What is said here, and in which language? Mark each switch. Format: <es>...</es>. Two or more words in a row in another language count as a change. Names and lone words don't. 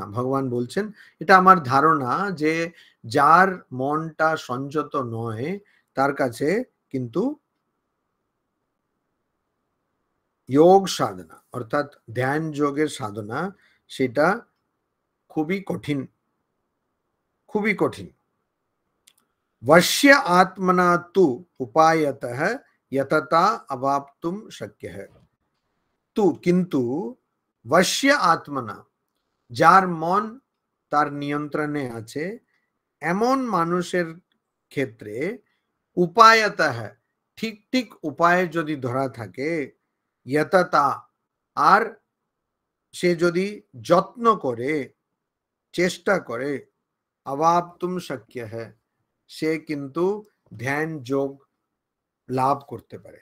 <bn>ভগবান বলছেন এটা আমার ধারণা যে যার মনটা সংযত নয় তার কাছে কিন্তু যোগ সাধনা অর্থাৎ ধ্যান যোগের সাধনা সেটা খুবই কঠিন, খুবই কঠিন।</bn> <sa>वश्य आत्मना तु उपायतः यतता अवाप्तुम शक्य है। तु किंतु वश्य आत्मना,</sa> <bn>যার মন তার নিয়ন্ত্রণে আছে এমন মানুষের ক্ষেত্রে উপায়তः, ঠিক ঠিক উপায় যদি ধরা থাকে, यतता আর সে যদি যত্ন করে, চেষ্টা করে,</bn> <sa>अवाप्तुम शक्य है,</sa> <bn>সে কিন্তু ধ্যান যোগ লাভ করতে পারে।</bn>